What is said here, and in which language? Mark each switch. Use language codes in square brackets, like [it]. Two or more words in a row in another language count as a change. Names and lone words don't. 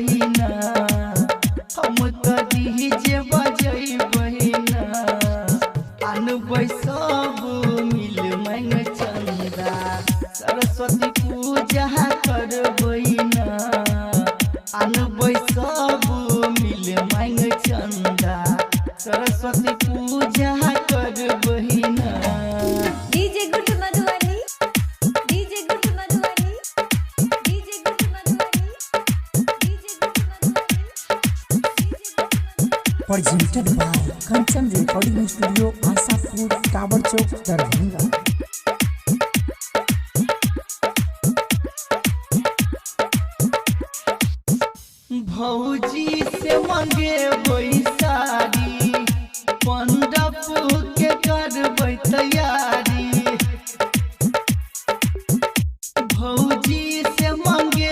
[mai] ना हम त डीजे बजैबै ना अनबै सब मिल मांग चंदा सरस्वती पूजा कर बहिना अनबै सब मिल मांग चंदा सरस्वती पूजा कर बहिना DJ Good Madhwani, DJ Good Madhwani, DJ Good Madhwani, DJ Good Madhwani. [en] Presented by Kanchan Recording Studio, Asapur, Tower Chowk, Darbhanga. [mai] भौजी से मंगे साड़ी मंडप के करबै तैयारी भौजी से मंगे